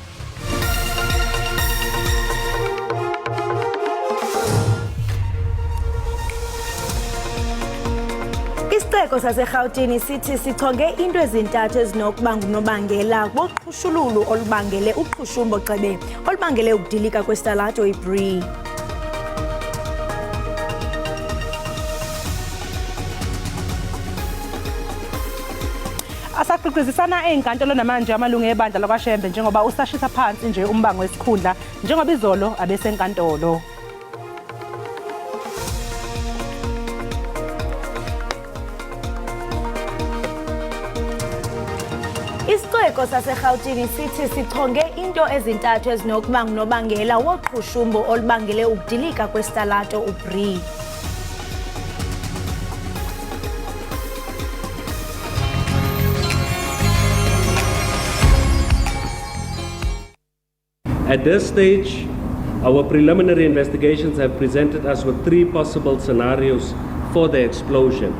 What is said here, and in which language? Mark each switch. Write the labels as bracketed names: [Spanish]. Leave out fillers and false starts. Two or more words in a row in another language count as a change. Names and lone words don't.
[Xhosa] Isixeko saseGauteng sithi sichonge into ezintathu ezinokubanga unobangela boqhushululu olubangele uqhushumbo gxebe olubangele ukudilika kwesitalato iBree. [Zulu] Asaqiqizisana ezinkantolo namanje amalungu ebandla lakwaShembe njengoba usashisa phansi nje umbango wesikhundla njengoba izolo abesenkantolo. [Xhosa] Isixeko saseGauteng sithi sichonge into ezintathu ezinokubanga unobangela woqhushumbo olubangele ukudilika kwesitalato uBree. [English] At this stage, our preliminary investigations have presented us with three possible scenarios for the explosion.